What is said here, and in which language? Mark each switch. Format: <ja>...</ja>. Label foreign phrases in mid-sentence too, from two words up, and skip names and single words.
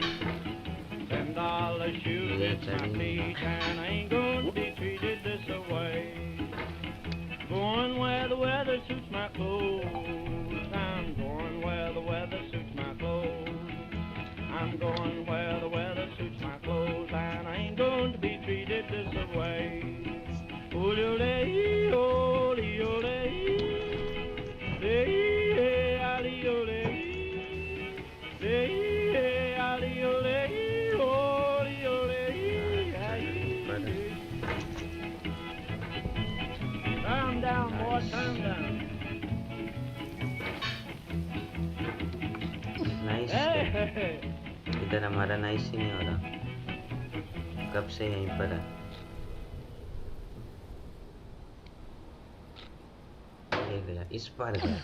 <en>$10 shoe fits my feet, and I ain't gonna be treated this way. Going where the weather suits my clothes. I'm going where the weather suits my clothes. I'm going where the weather suits my clothes, and I ain't going to be treated this way. Ole, ole, ole, hey, ali, ole, hey, ali, ole, ole, ole, hey. Calm down, boy, calm down. नाइस Hey.</en> <hi>इधर हमारा नाइस ही नहीं हो रहा, कब से यहीं पर है। ये गया, इस पार गया।</hi>